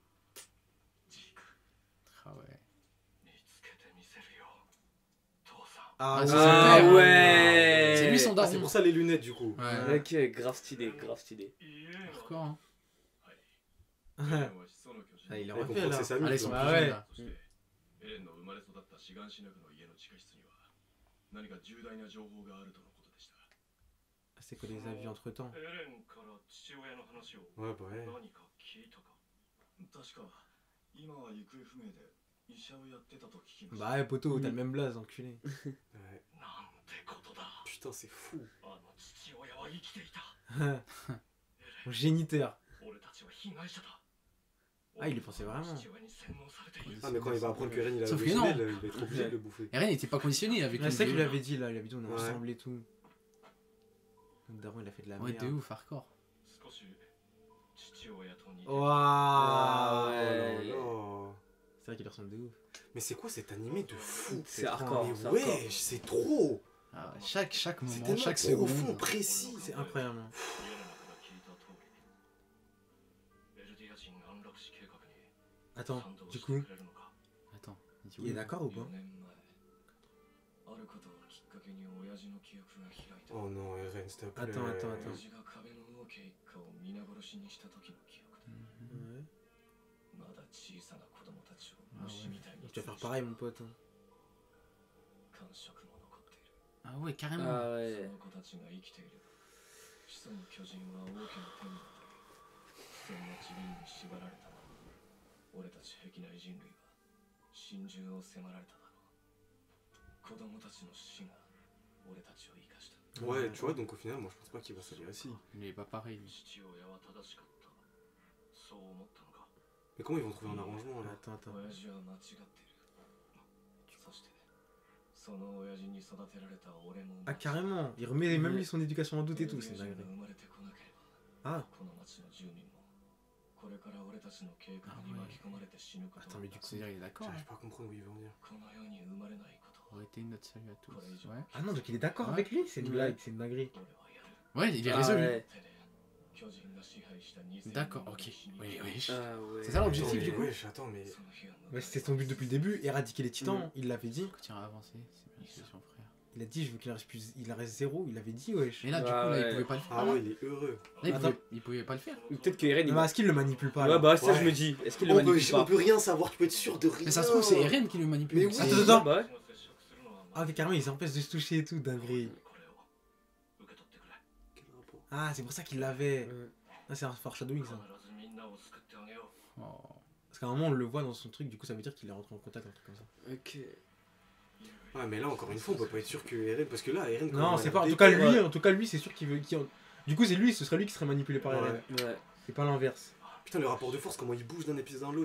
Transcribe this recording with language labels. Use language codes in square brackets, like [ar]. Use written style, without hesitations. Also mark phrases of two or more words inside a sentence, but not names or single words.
[fr] Ah ouais. Ah, Ah, c'est ouais. Ah son père. ouais. C'est lui son Ah, daron. c'est pour ça les lunettes du coup. Ouais. Ok, grave stylé, grave stylé. Hardcore, hein. Ah, il Il a refait comprend que là. c'est sa Ah, là, ils muse. sont là. plus Ah ouais. jeunes, là. [ja] エレンの生まれ育ったシガンシナグの家の地下室には何か重大な情報があるとのことでした。 [fr] C'est que les a vus entre temps. [ja] エレンから父親の話を [fr] Ouais, bah ouais. [ja] 何か聞いたか。確か今は行方不明で医者をやってたと聞きました。 [fr] Bah ouais, poteau, t'as le même blaze, enculé. Ouais. [ja] なんてことだ。 [fr] Putain, c'est fou. [ja] あの父親は生きていた。 [fr] Géniteur. [ja] 俺たちは被害者だ。 [fr] Ah, il y pensait vraiment. [ja] 父親に洗脳されている。 [fr] Ah, mais quand il va apprendre que Eren il a Sauf que halluciné, non. il va être obligé de le bouffer. Eren n'était pas conditionné avec Ouais, une c'est ça qu'il lui vidéo. avait dit là, il avait dit on est Ouais. ensemble et tout. Le daron il a fait de la Ouais, de merde. ouf, hardcore. [ja] 少し父親と似ている。 [fr] Waouh. Oh là Ouais. là. C'est vrai qu'il ressemble de ouf. Mais c'est quoi cet animé de fou? C'est hardcore, Mais c'est hardcore. wesh, c'est trop. Ah ouais, chaque C'est moment, tellement chaque profond, seconde. précis. C'est incroyable. Hein. [ja] イエレナから聞いた通りエルディア人安楽死計画に [fr] Attends, [ja] 賛同 [fr] du [ja] して [fr] coup, [ja] くれるのか。 [fr] Attends, il dit il est oui. d'accord ou pas? [ja] 4 年前あることをきっかけに親父の記憶が開いた。 [fr] Oh non, Eren, s'il te plaît. Attends, attends, [ja] 親 [fr] attends. [ja] 父が壁の王家一家を皆殺しにした時の記憶だ。 [fr] Ouais. [ja] まだ小さな子供たちを [fr] Ah [ja] 虫 [fr] ouais. [ja] みたいに [fr] Tu vas faire pareil, mon pote. Hein. [ja] 感触も残っている。 [fr] Ah ouais, carrément. Ah [ja] そ [fr] ouais. [ja] の子たちが生きていれば始祖の巨人は王家の手に渡りそんな自分に縛られたまま俺たち壁内人類は心中を迫られただろう。子供たちの死が俺たちを生かした。 [fr] Ouais, tu vois, donc au final, moi je pense pas qu'il va s'allier ainsi. Il est pas pareil, lui. [ja] 父親は正しかったそう思ったのか。 [fr] Mais comment ils vont trouver un arrangement là? Attends, attends. [ja] 親父は間違っている。そしてその親父に育てられた俺も [fr] Ah, carrément. Il remet même lui son éducation en doute et tout. C'est [ja] エルディア人 [fr] dingue. [ja] が生まれてこなければ [fr] Ah, [ja] この町の住民もこれから俺たちの計画に巻き込まれて死ぬこと [fr] attends, mais du coup. C'est-à-dire, il est d'accord. J'arrive pas à comprendre où il veut en venir. [ja] この世に生まれないことを [fr] Aurait été notre salut à tous. Ouais. Ah non, donc il est d'accord Ouais. avec lui? C'est une blague, c'est une dinguerie. [ja] 俺はやる。 [fr] Ouais, il est Ah résolu. ouais. [ja] 手で巨人が支配した2000 [fr] D'accord, ok. Oui, oui. Ah ouais. C'est ça l'objectif, Attends, du mais coup. wesh, attends, mais. [ja] その日が [fr] Ouais, c'était son but depuis le début. Éradiquer les titans, il l'avait dit. Continue à avancer, c'est bien sûr son frère. Il a dit, je veux qu'il en reste plus. Il en reste zéro. Il avait dit, wesh. Mais là, du coup, Ah là, il ouais. pouvait pas le faire. Ah Là, ouais, il est heureux. Attends. il pouvait pas le faire. Ou peut-être que Eren il. Mais est-ce qu'il le manipule pas? Ouais, là bah ça Ouais. je me dis. Est-ce qu'il le On peut, manipule on pas? peut rien savoir, tu peux être sûr de rien. Mais ça se trouve, c'est Eren qui le manipule. Mais oui. C'est- Attends, attends. Bah ouais. Ah, ok, carrément, ils empêchent de se toucher et tout, dinguerie. [ja] これを受け取ってくれ。 [fr] Quel rapport? Ah, c'est pour ça qu'il l'avait. Ouais. Ah, c'est un foreshadowing ça. [ja] 必ずみんなを救ってあげよう。 [fr] qu'à un moment, on le voit dans son truc, du coup, ça veut dire qu'il est rentré en contact, un truc comme ça. Ok. Ouais, mais là, encore une fois, on peut pas être sûr que Eren. Parce que là, Eren. quand Non, on c'est a pas. En regardé- tout cas, lui, c'est sûr qu'il veut. Du coup, c'est lui, ce serait lui qui serait manipulé par Eren. Ouais. Et pas l'inverse. Putain, le rapport de force, comment il bouge d'un épisode dans l'autre.